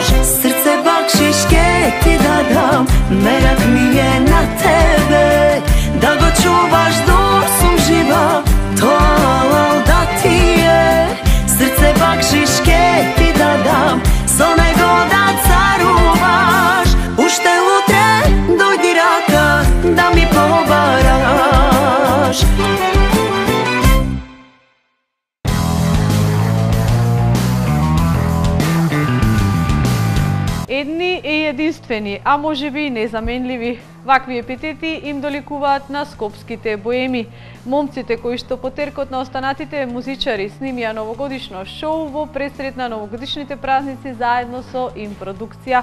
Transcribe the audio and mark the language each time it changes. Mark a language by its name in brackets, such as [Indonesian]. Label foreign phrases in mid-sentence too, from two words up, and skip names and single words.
[Macedonian] Срце бакшишке ти да дам, мерак ми је на тебе, да го чуваш док сам жива. То халал да ти је, срце бакшишке ти да дам, з онего да царуваш. Уште утре дојди рака, да ми побараш. Едни и единствени, а може би и незаменливи. Вакви епитети им доликуваат на скопските боеми. Момците кои што по теркот на останатите музичари снимија новогодишно шоу во пресред на новогодишните празници заедно со импродукција.